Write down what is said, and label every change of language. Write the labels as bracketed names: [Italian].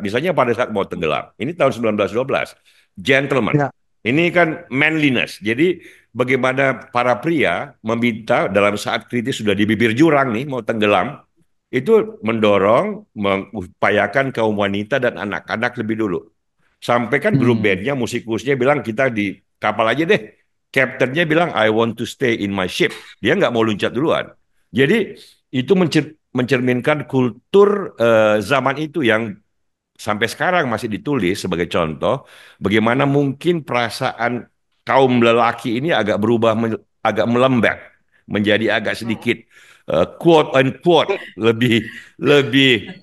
[Indonesian] Misalnya pada saat mau tenggelam, ini tahun 1912, Gentleman. Ya, Ini kan manliness. Jadi bagaimana para pria meminta dalam saat kritis sudah di bibir jurang nih, mau tenggelam, itu mendorong, mengupayakan kaum wanita dan anak-anak lebih dulu. Sampai kan grup hmm, bandnya, musikusnya bilang kita di kapal aja deh. Kaptennya bilang [English] I want to stay in my ship. [Indonesian] Dia nggak mau loncat duluan. Jadi itu mencerminkan kultur zaman itu yang sampai sekarang masih ditulis sebagai contoh bagaimana mungkin perasaan kaum lelaki ini agak berubah agak melembek menjadi agak sedikit [English] quote unquote [Indonesian] lebih lebih